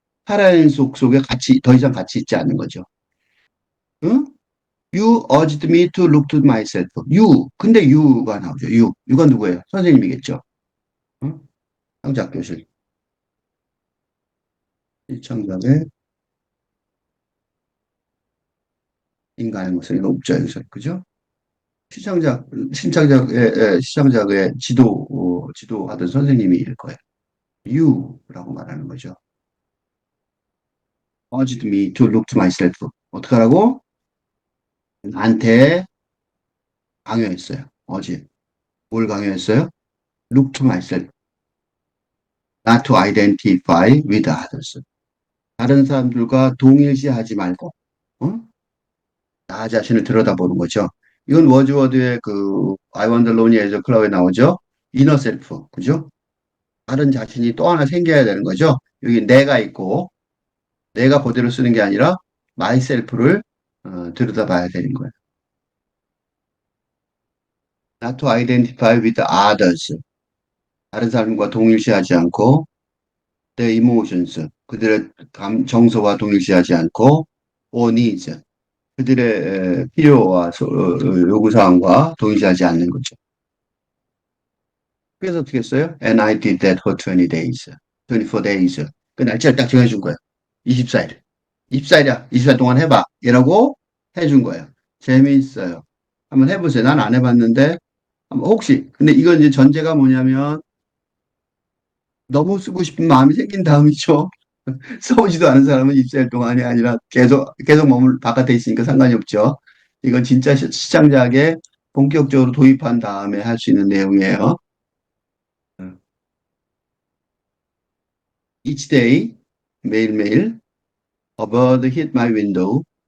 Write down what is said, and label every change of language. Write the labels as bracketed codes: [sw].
[ko] 살아있는 속에 같이 더 이상 같이 있지 않는 거죠. 응? [en] You urged me to look to myself. [ko] You. 근데 you가 나오죠. You. you가 누구예요? 선생님이겠죠. 응? 창작 교실. 시청자의 인간의 모습이 높죠. 여기서. 그죠? 시청자, 시청자의 지도하던 선생님일 거예요. You라고 말하는 거죠. [en] urged me to look to myself. [ko] 어떡하라고? 나한테 강요했어요. 어제. 뭘 강요했어요? [en] Look to myself. Not to identify with others. [ko] 다른 사람들과 동일시하지 말고, 어? 나 자신을 들여다보는 거죠. 이건 워즈워드의 그 [en] I want the lonely as a cloud [ko] 에 나오죠. [en] inner self, 그죠? [ko] 다른 자신이 또 하나 생겨야 되는 거죠. 여기 내가 있고 내가 그대로 쓰는 게 아니라 myself를 들여다봐야 되는 거예요. [en] Not to identify with others. [ko] 다른 사람과 동일시하지 않고 [en] their emotions. [ko] 그들의 정서와 동일시하지 않고 [en] or needs. [ko] 그들의 필요와 요구사항과 동일시하지 않는 거죠. 그래서 어떻게 했어요? [en] And I did that for 20 days. 24 days. [ko] 그 날짜를 딱 정해준 거예요. 24일. 24일이야. 24일 동안 해봐. 이라고 해준 거예요. 재미있어요. 한번 해보세요. 난 안 해봤는데, 혹시, 근데 이건 이제 전제가 뭐냐면, 너무 쓰고 싶은 마음이 생긴 다음이죠. 써보지도 않은 사람은 24일 동안이 아니라 계속 바깥에 있으니까 상관이 없죠. 이건 진짜 시장작에 본격적으로 도입한 다음에 할 수 있는 내용이에요. [en] Each day, [ko] 매일매일, [en] a bird hit my window.